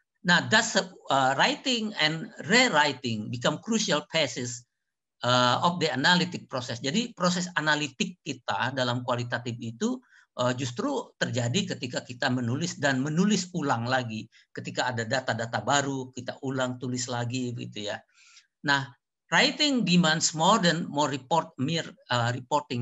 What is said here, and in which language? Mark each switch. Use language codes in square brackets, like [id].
[en] Nah, thus writing and rewriting become crucial phases of the analytic process. [id] Jadi proses analitik kita dalam kualitatif itu justru terjadi ketika kita menulis dan menulis ulang lagi. Ketika ada data-data baru, kita ulang tulis lagi gitu ya. [en] Nah, writing demands more reporting.